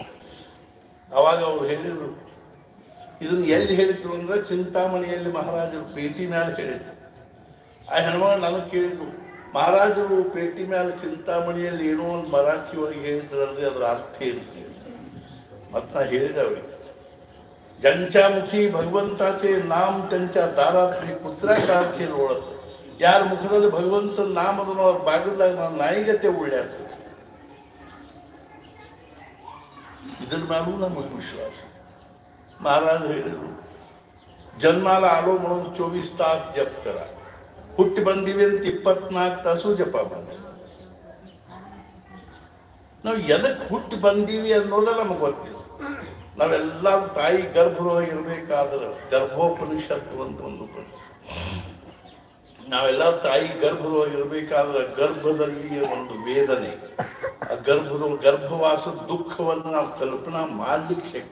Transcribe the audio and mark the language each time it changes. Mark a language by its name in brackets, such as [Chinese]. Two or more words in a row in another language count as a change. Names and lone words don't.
[Kannada] ಅವಾಗ ಅವ್ರು ಹೇಳಿದ್ರು, ಇದನ್ನು ಎಲ್ಲಿ ಹೇಳಿದ್ರು ಅಂದ್ರೆ ಚಿಂತಾಮಣಿಯಲ್ಲಿ ಮಹಾರಾಜರು ಪೇಟಿ ಮ್ಯಾಲೆ ಹೇಳಿದ್ರು. ಆ ಹೆಣ್ಮಗಳು ನನಗೆ ಕೇಳಿದ್ರು, ಮಹಾರಾಜರು ಪೇಟಿ ಮ್ಯಾಲೆ ಚಿಂತಾಮಣಿಯಲ್ಲಿ ಏನೋ ಒಂದು ಮರಾಠಿ ಒಳಗೆ ಹೇಳಿದ್ರಲ್ರಿ, ಅದರ ಅರ್ಥ ಏನು? ಮತ್ತು ನಾ ಹೇಳಿದೆ ಅವ್ರಿಗೆ, [Marathi] ज्यांच्यामुखी भगवंताचे नाम त्यांच्या दारातली कुत्र्यासारखे लोळत. [Kannada] यार मुखದಲ್ಲಿ ಭಗವಂತನ ನಾಮದನ್ನು ಅವ್ರ ಬಾಗಿಲ್ದಾಗ ನಾನು ನಾಯಿಗತೆ ಉಳ್ಳಾಡ್ತೀನಿ. ಇದ್ರ ಮೇಲೂ ನಮಗೆ ವಿಶ್ವಾಸ. महाराज ಹೇಳಿದ್ರು, [Marathi] जन्माला आलो म्हणून 24 तास जप करा, [Kannada] ಹುಟ್ಟಿ ಬಂದಿವೆ ಅಂತ 24 ತಾಸು ಜಪ ಮಾಡಿ. ನಾವು ಎದಕ್ಕೆ ಹುಟ್ಟಿ ಬಂದೀವಿ ಅನ್ನೋದ ನಮಗೆ ಗೊತ್ತಿಲ್ಲ. ನಾವೆಲ್ಲ ತಾಯಿ ಗರ್ಭದೊಳಗೆ ಇರಬೇಕಾದ್ರೆ ಗರ್ಭೋಪನಿಷತ್ತು ಅಂತ ಒಂದು ನಾವೆಲ್ಲ ತಾಯಿ ಗರ್ಭದೊಳಗೆ ಇರಬೇಕಾದ್ರೆ ಗರ್ಭದಲ್ಲಿ ಒಂದು ವೇದನೆ, ಆ ಗರ್ಭವಾಸದ ದುಃಖವನ್ನು ನಾವು ಕಲ್ಪನಾ ಮಾಡ್ಲಿಕ್ಕೆ ಶಕ್ತಿ.